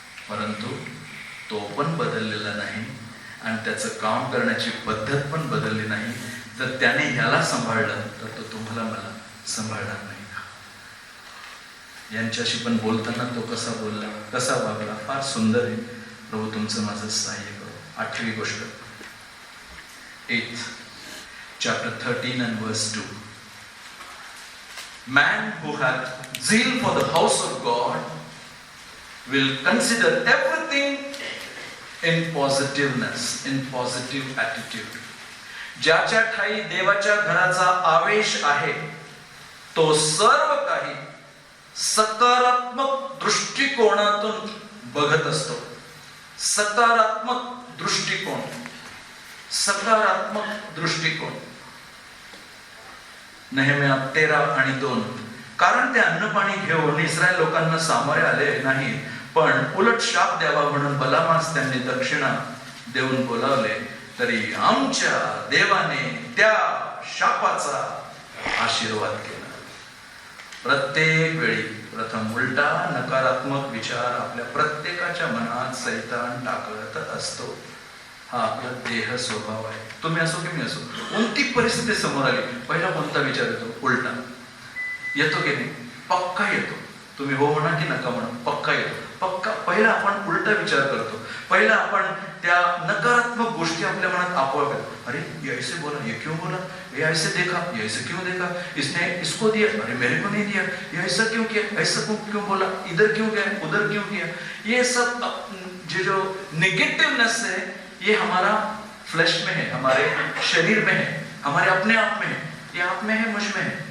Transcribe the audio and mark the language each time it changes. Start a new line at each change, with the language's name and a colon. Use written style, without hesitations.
Marathi: परंतु तो पण बदललेला नाही आणि त्याचं काम करण्याची पद्धत पण बदलली नाही. जर त्याने ह्याला सांभाळलं तर तो तुम्हाला मला सांभाळणार नाही का? यांच्याशी पण बोलताना तो कसा बोलला, कसा वागला, फार सुंदर आहे. प्रभू तुमचं माझं सहाय्य करो. 8वी गोष्ट,
English: 8th chapter 13 and verse 2. Man who hath zeal for the house of God will consider everything in positiveness, in positive attitude.
Marathi: ज्याच्या ठाई देवाच्या घराचा आवेश आहे तो सर्व काही सकारात्मक दृष्टिकोनातून बघत असतो. सकारात्मक दृष्टिकोन, सकारात्मक दृष्टिकोन. नेहम्या 13 आणि 2. कारण ते अन्नपाणी घेऊन इस्रायल लोकांना सामोरे आले नाही, पण उलट शाप द्यावा म्हणून बलामास त्यांनी दक्षिणा देऊन बोलावले, तरी आमच्या देवाने त्या शापाचा आशीर्वाद केला. प्रत्येक वेळी प्रथम उलटा नकारात्मक विचार आपल्या प्रत्येकाच्या मनात सैतान टाकत असतो. हा आपला देह स्वभाव आहे. तुम्ही असो की मी असो, कोणती परिस्थिती समोर आली, पहिला कोणता विचार येतो? उलटा येतो की नाही? पक्का येतो. तुम्ही हो म्हणा की नका म्हणा, पक्का येतो. पक्का पहिला आपण उलटा विचार करतो. पहिला आपण त्या नकारात्मक गोष्टी आपल्या मनात आपोआप येतो.
Hindi: अरे ये ऐसे बोला, ये क्यों बोला, ये ऐसे देखा, ये ऐसे क्यों देखा, इसने इसको दिया, अरे मेरे को नहीं दिया, ये ऐसा क्यों किया, ऐसा क्यों बोला, इधर क्यों गया, उधर क्यों किया. ये सब जो नेगेटिवनेस है ये हमारा फ्लैश में है, हमारे शरीर में है, हमारे अपने आप में है. ये आप में है, मुझ में है.